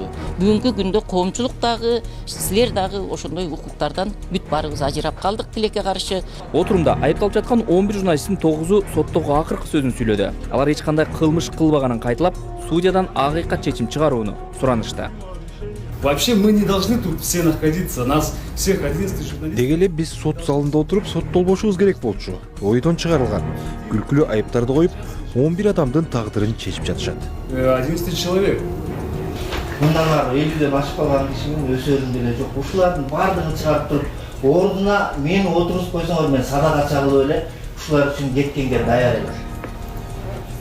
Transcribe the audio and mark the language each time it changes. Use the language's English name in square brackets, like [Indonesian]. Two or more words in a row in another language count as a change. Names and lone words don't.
[Kyrgyz] Бүгүнкү күндө коомчулук дагы, силер дагы ошондой укуктардан бүт баарыбыз ажырап калдык тилекке каршы. Отурумда айыпталып жаткан 11 журналисттин 9-у соттогу акыркы сөзүн сүйлөдү. Алар эч кандай кылмыш кылбаганын кайталап, судьядан акыйкат чечим чыгарууну суранышты. [Russian] Вообще мы не должны тут все находиться, нас всех 11 журналистов. [Kyrgyz] Деги эле биз сот залында отуруп соттолбошубуз керек болчу. Ойдон чыгарылган күлкүлүү айыптарды коюп, 11 адамдын тагдырын чечип жатышат. [Russian] 11 человек. [Kyrgyz] Мындагы 50ден ашып калган кишинин өсөрүн деле жок. Ушулардын баардыгын чыгарып туруп, ордуна мени отургузуп койсоңор мен садака чагылып эле ушулар үчүн кеткенге даяр элем.